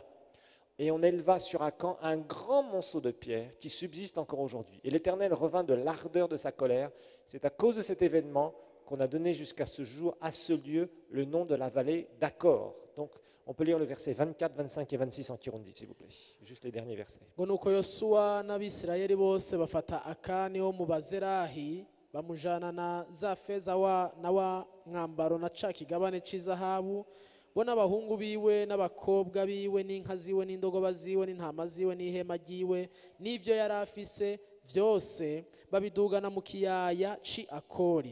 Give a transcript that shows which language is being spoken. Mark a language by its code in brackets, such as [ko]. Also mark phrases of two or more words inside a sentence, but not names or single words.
[fr] Et on éleva sur Akan un grand monceau de pierre qui subsiste encore aujourd'hui. Et l'Éternel revint de l'ardeur de sa colère. C'est à cause de cet événement qu'on a donné jusqu'à ce jour à ce lieu le nom de la vallée d'Accor. Donc, on peut lire le verset 24, 25 et 26 en Kirundi, s'il vous plaît. Juste les derniers versets. [rn] ngo nuko yosuwa n'abisirayeli bose bafata akani wo mu bazerahi bamujana na za feza na wa mwambaro na ca kigabane c'izahabu bo n'abahungu biwe n'abakobwa biwe n'inka ziwe n'indogoba ziwe n'intama ziwe n'ihema ryiwe n'ivyo yari afise vyose babidugana mu kiyaya ci Akori.